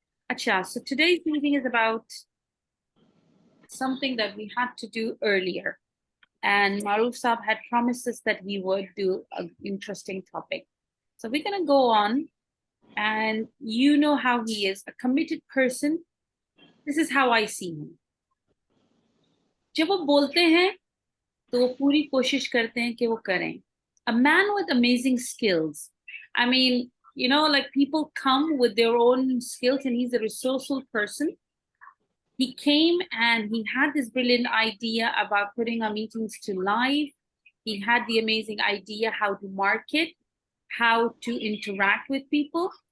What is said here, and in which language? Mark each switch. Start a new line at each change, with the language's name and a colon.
English: Acha, so today's meeting is about something that we had to do earlier. And Maruf Saab had promised us that he would do an interesting topic. So we're going to go on. And you know how he is, a committed person. This is how I see him.
Hindi: जब वो बोलते हैं तो वो पूरी कोशिश करते हैं कि वो करें.
English: A man with amazing skills. I mean, you know, like people come with their own skills and he's a resourceful person. He came and he had this brilliant idea about putting our meetings to live. He had the amazing idea how to market, how to interact with people.